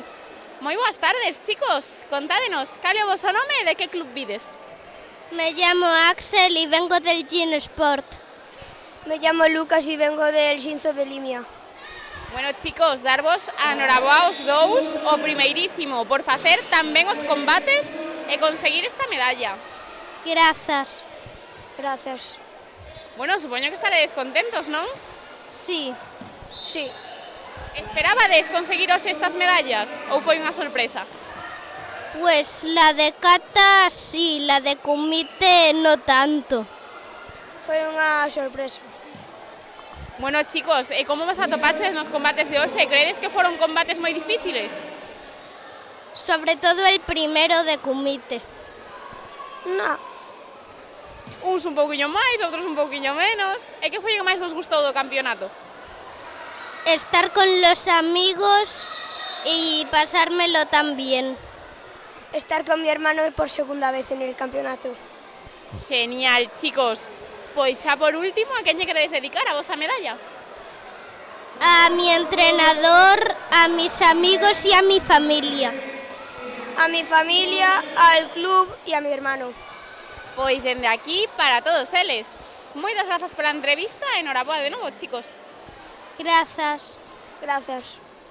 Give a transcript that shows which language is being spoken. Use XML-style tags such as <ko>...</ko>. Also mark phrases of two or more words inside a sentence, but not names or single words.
<gl>Moi boas tardes, chicos. Contádenos, cal é o voso nome e de que club vides?</gl> <es>Me llamo Axel y vengo del Gin Sport. Me llamo Lucas y vengo del Xinzo de Limia.</es> <gl>Bueno, chicos, darvos a noraboa aos dous o primeirísimo por facer tan ben os combates e conseguir esta medalla. Grazas.</gl> <es>Gracias.</es> <gl>Bueno, supoño que estaredes contentos, non?</gl> <es>Sí. Sí.</es> <gl>Esperabades conseguiros estas medallas ou foi unha sorpresa?</gl> <es>Pues la de kata sí, la de kumite no tanto.</es> <gl>Foi unha sorpresa. Bueno, chicos, e como vos atopaches nos combates de hoxe? Credes que foron combates moi difíciles?</gl> <es>Sobre todo el primero de kumite. No.</es> <gl>Uns un pouquiño máis, outros un pouquiño menos. E que foi o que máis vos gustou do campeonato?</gl> <es>Estar con los amigos y pasármelo tan bien. Estar con mi hermano por segunda vez en el campeonato.</es> <gl>Genial, chicos. Pois xa por último, a quen lle queredes dedicar a vosa medalla?</gl> <es>A mi entrenador, a mis amigos y a mi familia. A mi familia, al club y a mi hermano.</es> <gl>Pois dende aquí, para todos eles. Moitas grazas pola entrevista e noraboa de novo, chicos. Grazas.</gl> <es>Gracias.</es>